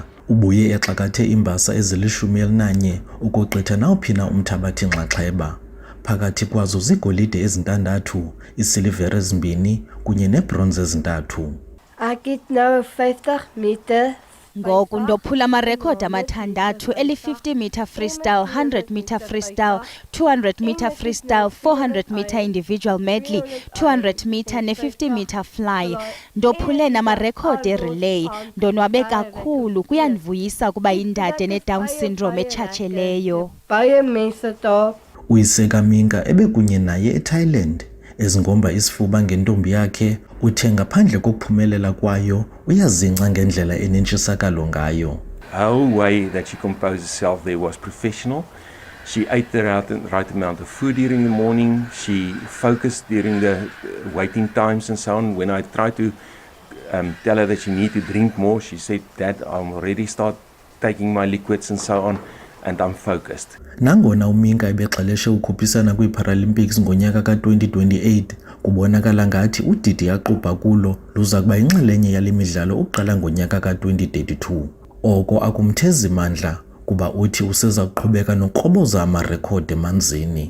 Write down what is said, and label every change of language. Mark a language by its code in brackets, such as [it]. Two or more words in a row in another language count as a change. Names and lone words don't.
[xh] Ubuye exakathe imbasa ezili-11 ukugqitha nawuphina umthabathi-nxaxheba. Phakathi kwazo zigolide ezintandathu, isilivere ezimbini kunye nebronze ezintathu. [af] Ek het nou 50 meter [xh] ngoku ndophula amarekhodi amathandathu eli- [en] 50 meter freestyle, 100 meter freestyle, 200 meter freestyle, 400 meter individual medley, 200 meter [xh] ne-50 [en] meter fly. [xh] Ndophule namarekhodi erelay. Ndonwabe kakhulu, kuyandivuyisa kuba yindade neDown syndrome etshatsheleyo. [af] Baie mense daar. [xh] Uyiseka Minka ebekunye naye eThailand ezingomba isifuba ngentombi yakhe uthe ngaphandle kokuphumelela kwayo uyazingca ngendlela enentshisakalo ngayo. [en] Her way that she composed herself there was professional. She ate the right amount of food during the morning. She focused during the waiting times and so on. When I tried to tell her that she needed to drink more, she said that I'm already start taking my liquids and so on. And I'm focused. [xh] Nangona uMinka ebexeleshe ukhuphisana kwiParalympics ngonyaka ka-2028 kubonakala ngathi udidi yaqubha kulo luza kuba inxalenye yale midlalo uqala ngonyaka ka-2032. Oko akumthezi mandla kuba uthi useza kuqhubeka nokroboza amarekhodi emanzini.